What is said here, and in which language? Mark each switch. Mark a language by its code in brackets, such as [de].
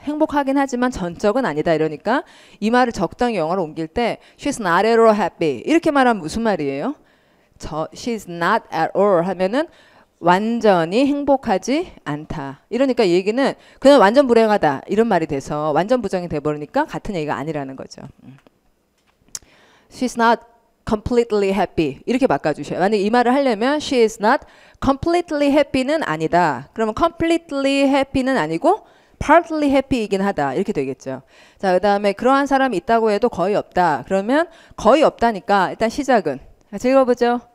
[ko] 행복하긴 하지만 전적은 아니다. 이러니까 이 말을 적당히 영어로 옮길 때 [en] she's not at all happy [ko] 이렇게 말하면 무슨 말이에요? [en] she's not at all [ko] 하면은 완전히 행복하지 않다. 이러니까 이 얘기는 그냥 완전 불행하다 이런 말이 돼서 완전 부정이 돼버리니까 같은 얘기가 아니라는 거죠. [en] She's not completely happy [ko] 이렇게 바꿔주셔요. 만약 이 말을 하려면 [en] she is not completely happy [ko] 는 아니다. 그러면 [en] completely happy [ko] 는 아니고 [en] partly happy [ko] 이긴 하다 이렇게 되겠죠. 자, 그 다음에 그러한 사람이 있다고 해도 거의 없다. 그러면 거의 없다니까 일단 시작은 같이 읽어보죠.